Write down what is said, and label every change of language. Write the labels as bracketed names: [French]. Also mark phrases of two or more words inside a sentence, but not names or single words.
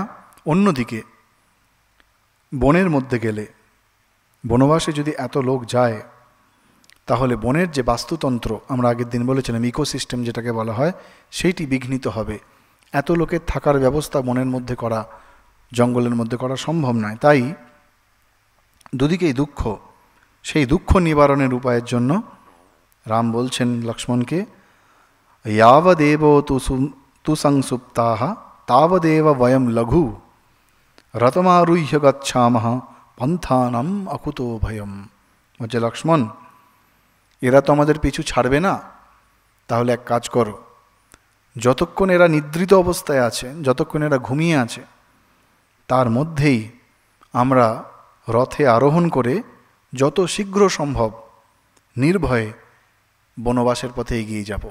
[Bangla] অন্যদিকে বনের মধ্যে গেলে, বনবাসে যদি এত লোক যায়, তাহলে বনের যে বাস্তুতন্ত্র, আমরা আগের দিন বলেছিলাম ইকোসিস্টেম যেটাকে বলা হয়, সেইটি বিঘ্নিত হবে। এত লোকের থাকার ব্যবস্থা বনের মধ্যে করা, জঙ্গলের মধ্যে করা সম্ভব নয়। তাই দুদিকেই দুঃখ। সেই দুঃখ নিবারণের উপায়ের জন্য রাম বলছেন লক্ষ্মণকে, [Sanskrit] यावदेव तु संसुप्ताः तावदेव वयं लघु रथमारुह्य गच्छामः पन्थानाम् अकुतो भयम्। [Bangla] বলছে লক্ষ্মণ, এরা তো আমাদের পিছু ছাড়বে না, তাহলে এক কাজ করো, যতক্ষণ এরা নিদ্রিত অবস্থায় আছে, যতক্ষণ এরা ঘুমিয়ে আছে, তার মধ্যেই আমরা রথে আরোহণ করে যত শীঘ্র সম্ভব নির্ভয়ে বনবাসের পথে এগিয়ে যাব।